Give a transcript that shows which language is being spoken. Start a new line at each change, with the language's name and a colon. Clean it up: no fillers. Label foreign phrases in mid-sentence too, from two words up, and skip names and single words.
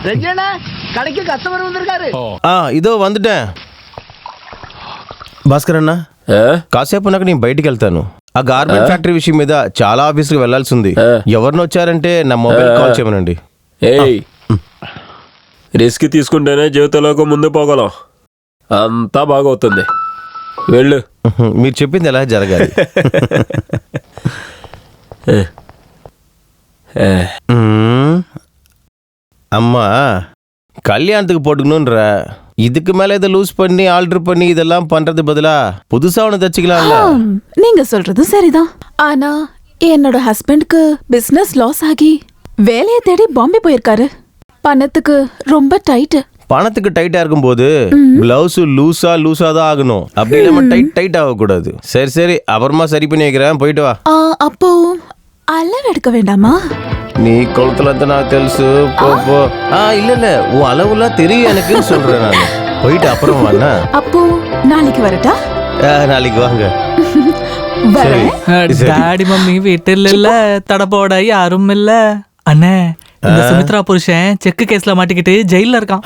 Telugu: ఇదో వందటే భాస్కర్ అన్న, కాసేపు నాకు నేను బయటికి వెళ్తాను. ఆ గార్మెంట్ ఫ్యాక్టరీ విషయం మీద చాలా ఆఫీస్కి వెళ్లాల్సి ఉంది. ఎవరిని వచ్చారంటే నా మొబైల్ కాల్ చేయమనండి. రిస్క్ తీసుకుంటేనే జీవితంలోకి ముందు పోగలం. అంతా బాగవుతుంది, వెళ్ళు. మీరు చెప్పింది ఎలా జరగాలి.
Tamil: அம்மா கல்யாணத்துக்கு போட்டுக்கணும்ன்ற இதுக்கு மேல இதை லூஸ் பண்ணி ஆல்டர் பண்ணி இதெல்லாம் பண்றது பதிலா புதுசா ஒன்று தச்சுக்கலாம்ல. நீங்க சொல்றது சரிதான். ஆனா என்னோட ஹஸ்பண்ட்க்கு
English: business loss
Tamil: ஆகி வேலையை தேடி பாம்பே போயிருக்காரு. பணத்துக்கு ரொம்ப டைட். பணத்துக்கு டைட்டா இருக்கும்போது பிளவுஸ் லூசா தான் ஆகணும். அப்படி இல்லாம டைட் ஆகக்கூடாது. சரி அப்புறமா சரி பண்ணி வைக்கிறேன், போயிட்டு வா. அப்போ அளவு எடுக்க வேண்டாமா? நீ கொளுத்துலಅಂತ
Telugu: నాకు తెలుసు,
Tamil: போ. இல்ல உன் அளவுலாம் தெரியும் எனக்கு சொல்றேன் நான். போயிட்டு அப்புறம் வாண்ணா. அப்போ நாளைக்கு வரட்டா? நாளைக்கு வாங்க.
English: daddy mummy
Tamil: வீட்டில் இல்ல, தடப்போட யாரும் இல்ல. அண்ணே, இந்த சுமித்ரா புருஷன் செக்கு கேஸ்ல மாட்டிக்கிட்டு ஜெயில்ல இருக்கான்.